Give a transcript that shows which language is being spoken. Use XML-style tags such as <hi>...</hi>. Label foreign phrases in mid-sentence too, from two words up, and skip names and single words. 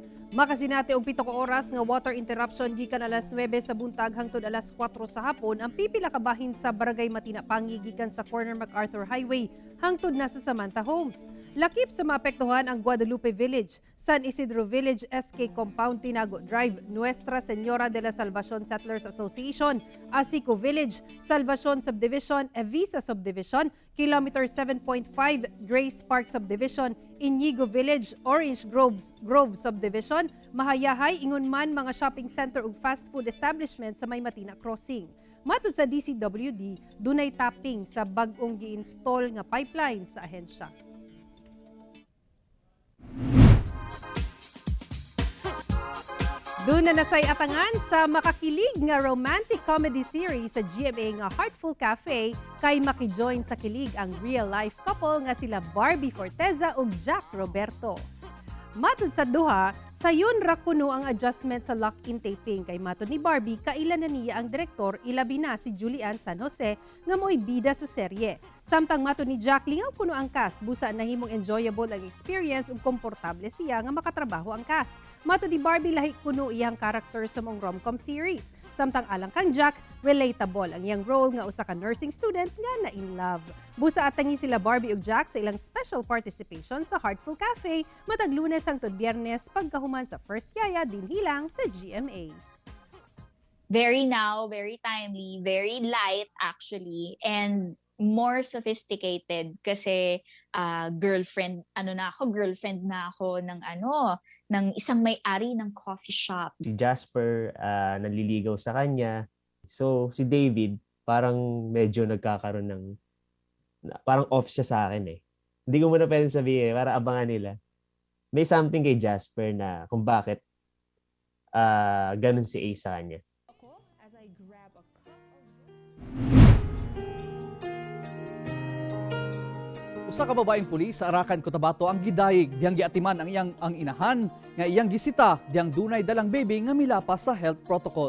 <ceb>Makasinati og 7 ka oras nga</ceb> <en>water interruption</en> <ceb>gikan alas 9 sa buntag hangtod alas 4 sa hapon ang pipila ka bahin sa Barangay Matinapangi gikan sa corner MacArthur Highway hangtod na sa Samantha Homes. Lakip sa maapektuhan ang Guadalupe Village, San Isidro Village, SK Compound, Tinago Drive, Nuestra Señora de la Salvacion Settlers Association, Asico Village, Salvacion Subdivision, Evisa Subdivision, Kilometer 7.5, Grace Park Subdivision, Inigo Village, Orange Grove Subdivision, Mahayahay, Ingonman, mga</ceb> <en>shopping center</en> <ceb>ug</ceb> <en>fast food establishment</en> <ceb>sa May Matina Crossing. Matud sa DCWD, dunay tapping sa bag-ong gi-install nga pipeline sa ahensya. Doon na nasay atangan sa makakilig nga</ceb> <en>romantic comedy series</en> <ceb>sa GMA nga Heartful Cafe kay makijoin sa kilig ang</ceb> <en>real-life couple</en> <ceb>nga sila Barbie Forteza ug Jack Roberto. Matud sa duha, sayon ra kuno ang adjustment sa</ceb> <en>lock-in taping</en> <ceb>kay matud ni Barbie kailan na niya ang direktor ilabi na si Julian San Jose nga mo'y bida sa serye. Samtang matud ni Jack lingaw kuno ang cast busa nahimong enjoyable ang experience ug komportable siya nga makatrabaho ang cast. Matud ni Barbie lahi kuno iyang character sa mong rom-com series. Samtang alang kang Jack, relatable ang iyang role nga usa ka</ceb> <en>nursing student</en> <ceb>nga na</ceb> <en>in love.</en> <ceb>Busa atangi sila Barbie ug Jack sa ilang special participation sa Heartful Cafe matag Lunes hangtod Biyernes pagkahuman sa first yaya dinhi lang sa GMA.</ceb> <en>Very now, very timely, very light actually, and more sophisticated</en> <tl>kasi girlfriend na ako ng isang may-ari ng coffee shop. Si Jasper nanliligaw sa kanya. So si David parang medyo nagkakaroon ng parang off siya sa akin eh. Hindi ko muna pwedeng sabihin para abangan nila. May something kay Jasper na kung bakit ganun si A sa kanya.</tl> <ceb>Usa ka babaeng pulis sa Arakan, Cotabato ang gidayeg diyang giatiman ang inahan nga iyang gisita diyang dunay dalang baby nga milapas sa health protocols.</ceb>